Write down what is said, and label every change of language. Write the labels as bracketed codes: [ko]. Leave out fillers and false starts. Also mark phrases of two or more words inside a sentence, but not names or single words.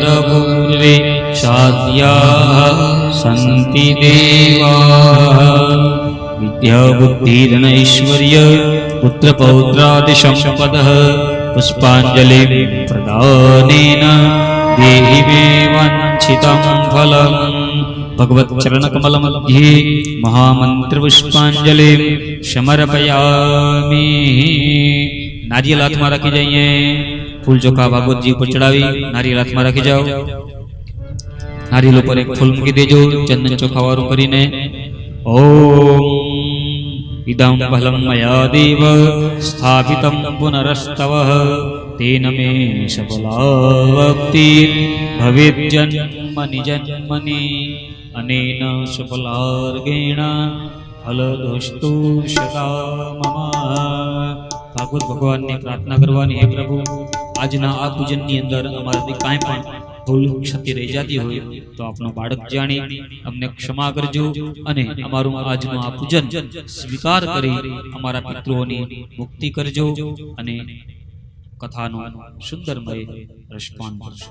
[sa] पूर्वे साध्याः सन्ति देवाः विद्याबुद्धिधनैश्वर्य पुत्रपौत्रादिसम्पदः पुष्पाञ्जलिं प्रदानेन देहि मे वाञ्छितं फलम् भगवच्चरणकमलमध्ये महामंत्रपुष्पांजलिं समर्पयामि। [hi] नारियल हाथ में रखी जाइए, फूल चोखा भागवत जी पर चढ़ावी नारियल हाथ में रखी जाओ। [gu] નારિયેળ પર એક ફૂલ મૂકી દેજો ચંદન ચોખા વારુ કરીને। [sa] ओम इदं फलं मया देव स्थापितं पुनरस्तवः तेन मे सफलाप्तिर् भवेत् जन्मनि जन्मनि अनेन सफलार्गेण फलदोस्तु सदा मम। [gu] ભાગવત ભગવાન ને પ્રાર્થના કરવાની, હે પ્રભુ આજના આ પૂજનની અંદર અમારાથી કાંઈ પણ ભૂલ ક્ષતિ રહી જતી હોય તો આપનો બાળક જાણી અમને ક્ષમા કરજો અને અમારું આજનું આ પૂજન સ્વીકાર કરી અમારા પિતૃઓની મુક્તિ કરજો અને કથાનો સુંદરમય રસપાન કરજો।